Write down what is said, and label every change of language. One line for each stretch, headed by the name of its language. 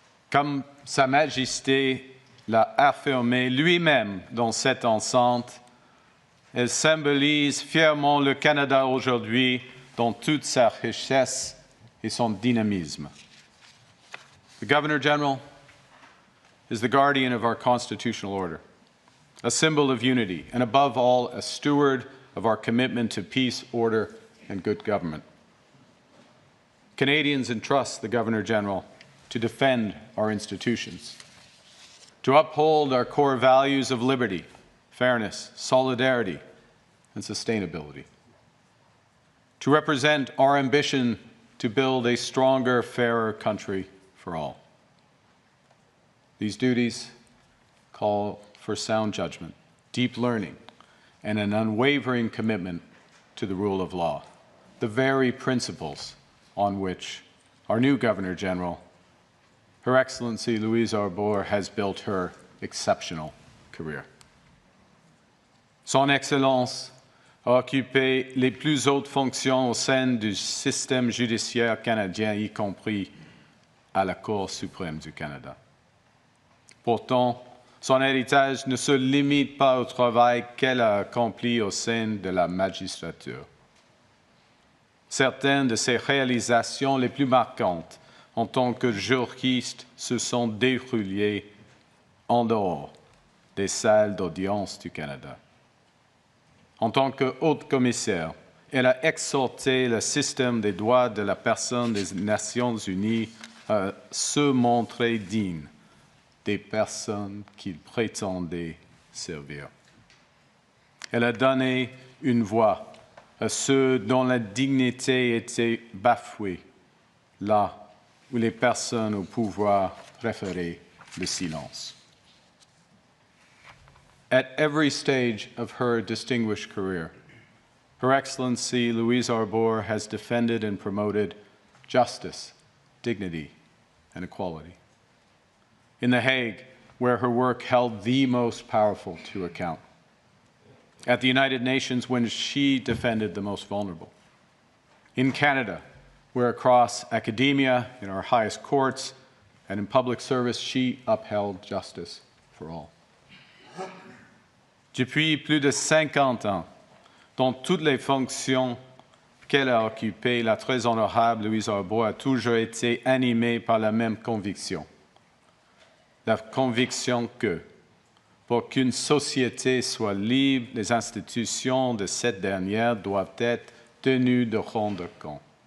French: Comme Sa Majesté l'a affirmé lui-même dans cette enceinte, elle symbolise fièrement le Canada aujourd'hui dans toute sa richesse et son dynamisme.
English: The Governor General is the guardian of our constitutional order, a symbol of unity, and above all, a steward of our commitment to peace, order, and good government. Canadians entrust the Governor-General to defend our institutions, to uphold our core values of liberty, fairness, solidarity, and sustainability, to represent our ambition to build a stronger, fairer country for all. These duties call for sound judgment, deep learning, and an unwavering commitment to the rule of law, the very principles on which our new Governor-General, Her Excellency Louise Arbour, has built her exceptional career.
French: Son Excellence a occupé les plus hautes fonctions au sein du système judiciaire canadien, y compris à la Cour suprême du Canada. Pourtant, son héritage ne se limite pas au travail qu'elle a accompli au sein de la magistrature. Certaines de ses réalisations les plus marquantes en tant que juriste se sont déroulées en dehors des salles d'audience du Canada. En tant que haute commissaire, elle a exhorté le système des droits de la personne des Nations Unies à se montrer digne des personnes qu'il prétendait servir. Elle a donné une voix à ceux dont la dignité était bafouée là où les personnes au pouvoir préféraient le silence.
English: At every stage of her distinguished career, Her Excellency Louise Arbour has defended and promoted justice, dignity, and equality. In The Hague, where her work held the most powerful to account. At the United Nations, when she defended the most vulnerable. In Canada, where across academia, in our highest courts, and in public service, she upheld justice for all.
French: Depuis plus de 50 ans, dans toutes les fonctions qu'elle a occupées, la très honorable Louise Arbour a toujours été animée par la même conviction. La conviction que, pour qu'une société soit libre, les institutions de cette dernière doivent être tenues de rendre compte.